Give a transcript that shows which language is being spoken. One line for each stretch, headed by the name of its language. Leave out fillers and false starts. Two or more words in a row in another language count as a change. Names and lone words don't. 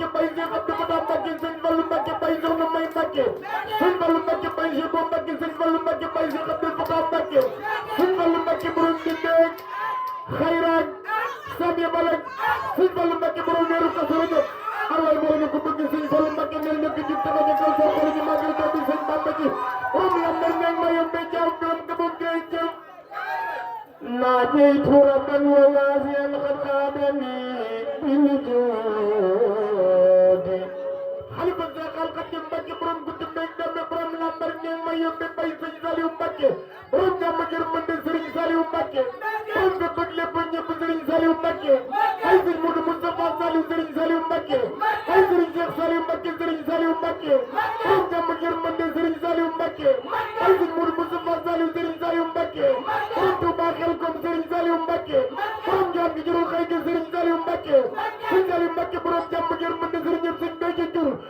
Wolof: bay Cheikh Abdou Fatah Mbacké Serigne Fallou Mbacké bay Soxna May Mbacké Serigne Fallou Mbacké bay Cheikh Bo Mbacké Serigne Fallou Mbacké bay Cheikh Abdou Fatah Mbacké Serigne Fallou Mbacké borom di ndeen xayran Sami Balak Serigne Fallou Mbacké borom weeru Kazu Rajab arway mo ñu ko bëgg Serigne Fallou Mbacké ne ñu ko jitté ko ko so ko ñu magal ko bi Serigne Bamba ci borom lambar ne mayo be jaaw borom ko bëgg jëm
Arabic: ناديت ربا ووافيا قد خابني
Wolof: بالجود Khalifa Cheikh Khadim Mbacké borom guddi meeg damme borom lambar ñeeng ma yóbbe bay Serigne Saliou Mbacké borom jàmm jërmande Serigne Saliou Mbacké borom nga bëgg lépp ñëpp Serigne Saliou Mbacké ay Serigne Modou Moustapha Saliou Serigne Saliou Mbacké ay Serigne Cheikh Saliou Mbacké Serigne Saliou Mbacké borom jàmm jërmande Serigne Saliou Mbacké ay Serigne Modou Moustapha Saliou Serigne Saliou Mbacké borom Touba Xelkom Serigne Saliou Mbacké borom Ndiane gi jërul xëy ga Serigne Saliou Mbacké Serigne Saliou Mbacké borom jàmm jërmande Serigne Serigne Béthio